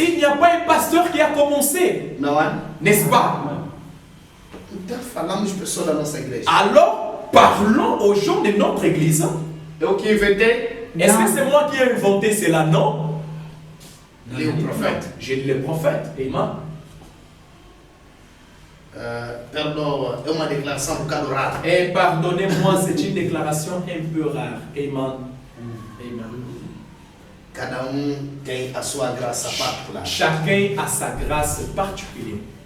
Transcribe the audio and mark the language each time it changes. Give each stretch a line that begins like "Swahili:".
French: s'il n'y a pas un pasteur qui a commencé.
Portuguese: Não é?
French: N'est-ce pas?
Portuguese: Então falamos pessoas da nossa igreja.
French: Alors, parlons aux gens de notre église.
Portuguese: Eu que inventei.
French: Est-ce que c'est moi qui ai inventé cela? Non.
Portuguese: Li o profeta.
French: J'ai lu les prophètes. Amen.
Portuguese: Perdão, é uma declaração um bocado rara.
French: Et pardonnez-moi, c'est une déclaration un peu rare. Amen. Amen.
Portuguese: Cada tem a sua graça particular.
French: Chacun a sa grâce particulière.